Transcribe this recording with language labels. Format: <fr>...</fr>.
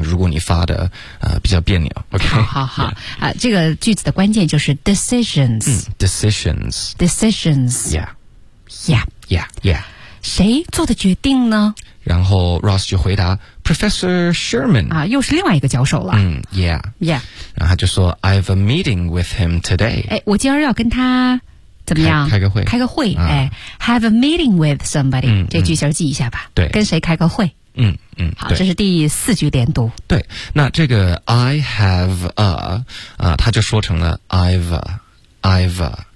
<zh>如果你发的、比较别扭 ，OK？好好好、</zh> <en>yeah.</en> <zh>啊，这个句子的关键就是 decisions，、</zh> <en>嗯、decisions， decisions， yeah， yeah， yeah， yeah。</en> <zh>谁做的决定呢？然后 Ross 就回答 Professor Sherman 啊，又是另外一个教授了。</zh> <en>嗯 ，Yeah，Yeah。 Yeah.</en> <zh>然后他就说</zh> <en>：“I have a meeting with him today。”</en> <zh>哎，我今儿要跟他怎么样？开个会。开个会。啊、哎 ，</zh> <en>have a meeting with somebody、</en> <zh>嗯。这句型记一下吧。对、嗯。跟谁开个会？嗯嗯。好，这是第四句连读。对，那这个</zh> <en>I have a</en> <zh>啊，他就说成了</zh> <en>I've a。</en>